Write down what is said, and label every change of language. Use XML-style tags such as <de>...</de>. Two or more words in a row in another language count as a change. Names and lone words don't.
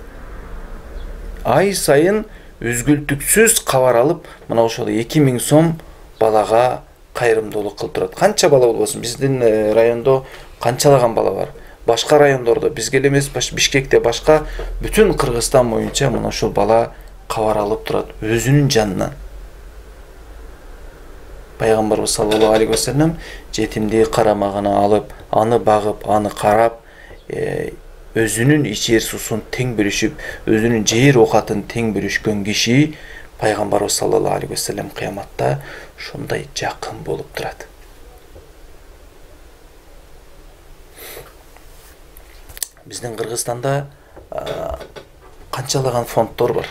<ky>Ай сайын үзгүлтүксүз кабар алып, мына ошол 2000 сом балага кайрымдуулук кылып турат. Канча бала болбосун, биздин райондо канчалаган бала бар. Башка райондордо, бизге эле эмес, Бишкекте, башка бүтүн Кыргызстан боюнча мына ошол бала кабар алып турат өзүнүн жанынан. Пайгамбарыбыз</ky> <ar>صلى الله عليه وسلم</ar> <ky>жетимди карамагына алып, аны багып, аны карап, өзүнүн ичер суусун тең бөлүшүп, өзүнүн жер оокатын тең бөлүшкөн киши пайгамбарыбыз</ky> <ar>صلى الله عليه وسلم</ar> <ky>кыяматта ушундай жакын болуп турат. Биздин Кыргызстанда канчалаган фонддор бар.</ky>